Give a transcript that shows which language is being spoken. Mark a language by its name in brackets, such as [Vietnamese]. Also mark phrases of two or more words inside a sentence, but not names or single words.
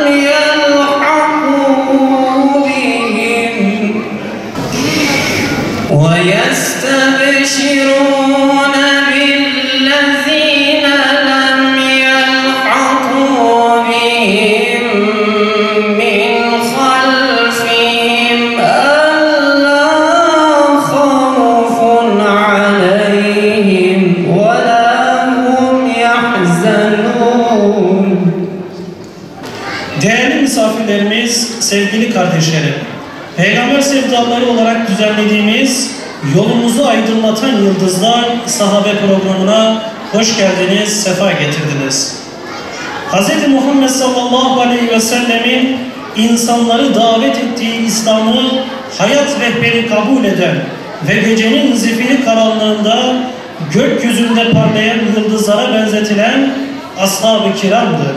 [Arabic] يلحقوا بهم من خلفهم ألا خوف عليهم ولا هم يحزنون. [Turkish] Değerli misafirlerimiz, sevgili kardeşlerim, Peygamber sevdaları olarak düzenlediğimiz Yolumuzu Aydınlatan Yıldızlar sahabe programına hoş geldiniz, sefa getirdiniz. Hz. Muhammed [Arabic] صلى الله عليه [Turkish] ve sellemin insanları davet ettiği İslam'ı hayat rehberi kabul eden ve gecenin zifiri karanlığında gökyüzünde parlayan yıldızlara benzetilen ashab-ı kiramdır.